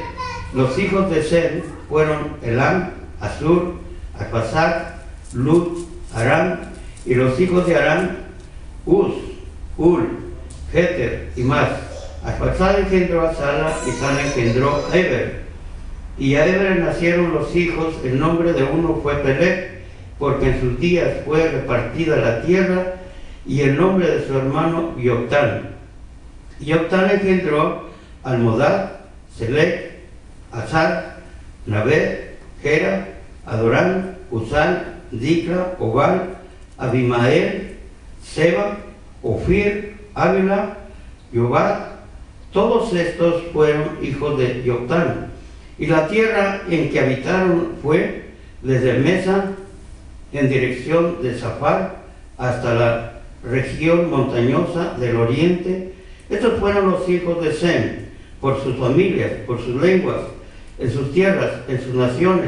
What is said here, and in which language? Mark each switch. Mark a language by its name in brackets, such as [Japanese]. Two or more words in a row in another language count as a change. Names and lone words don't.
[Spanish] Los hijos de Sem fueron Elam, Asur, Arphaxad, Lud, Aram, y los hijos de Aram, Uz, Hul, Geter y más. Arphaxad engendró a Sala, y Sala engendró a Eber. Y a Eber nacieron los hijos. El nombre de uno fue Peleg, porque en sus días fue repartida la tierra, y el nombre de su hermano Yoctán. Yoctán engendró a Almodad, Selec, Azar, Nabed, Gera, Adorán, Usal, Dicla, Obal, Abimael, Seba, Ofir, Ávila, Yobat. Todos estos fueron hijos de Yoctán. Y la tierra en que habitaron fue desde Mesa, en dirección de Zafar, hasta la región montañosa del oriente. Estos fueron los hijos de Sem, por sus familias, por sus lenguas, en sus tierras, en sus naciones.